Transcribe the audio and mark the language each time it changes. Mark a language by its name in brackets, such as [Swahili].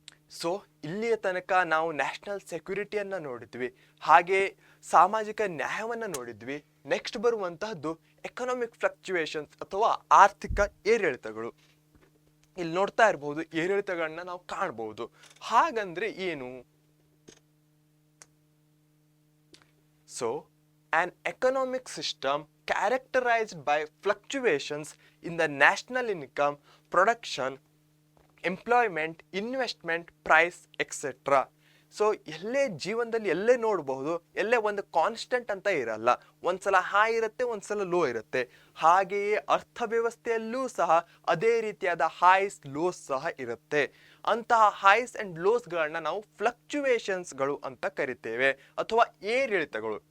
[Kannada] So ಇಲ್ಲಿಯ ತನಕ ನಾವು ನ್ಯಾಷನಲ್ ಸೆಕ್ಯೂರಿಟಿಯನ್ನ ನೋಡಿದ್ವಿ, ಹಾಗೆ ಸಾಮಾಜಿಕ ನ್ಯಾಯವನ್ನ ನೋಡಿದ್ವಿ. ನೆಕ್ಸ್ಟ್ ಬರುವಂತಹದ್ದು ಎಕನಾಮಿಕ್ ಫ್ಲಕ್ಚುಯೇಷನ್ಸ್ ಅಥವಾ ಆರ್ಥಿಕ ಏರಿಳಿತಗಳು. ಇಲ್ಲಿ ನೋಡ್ತಾ ಇರಬಹುದು, ಏರಿಳಿತಗಳನ್ನ ನಾವು ಕಾಣಬಹುದು. ಹಾಗಂದ್ರೆ ಏನು? [English] So an economic system characterized by fluctuations in the national income, production, employment, investment, price etcetera. [Kannada] So ಎಲ್ಲೇ ಜೀವನದಲ್ಲಿ ಎಲ್ಲೇ ನೋಡಬಹುದು, ಎಲ್ಲೇ ಒಂದು ಕಾನ್ಸ್ಟೆಂಟ್ ಅಂತ ಇರಲ್ಲ. ಒಂದ್ಸಲ ಹೈ ಇರುತ್ತೆ, ಒಂದ್ಸಲ ಲೋ ಇರುತ್ತೆ. ಹಾಗೆಯೇ ಅರ್ಥವ್ಯವಸ್ಥೆಯಲ್ಲೂ ಸಹ ಅದೇ ರೀತಿಯಾದ ಹೈಸ್ ಲೋಸ್ ಸಹ ಇರುತ್ತೆ. ಅಂತಹ ಹೈಸ್ ಅಂಡ್ ಲೋಸ್ಗಳನ್ನ ನಾವು ಫ್ಲಕ್ಚುಯೇಷನ್ಸ್ಗಳು ಅಂತ ಕರಿತೇವೆ, ಅಥವಾ ಏರಿಳಿತಗಳು.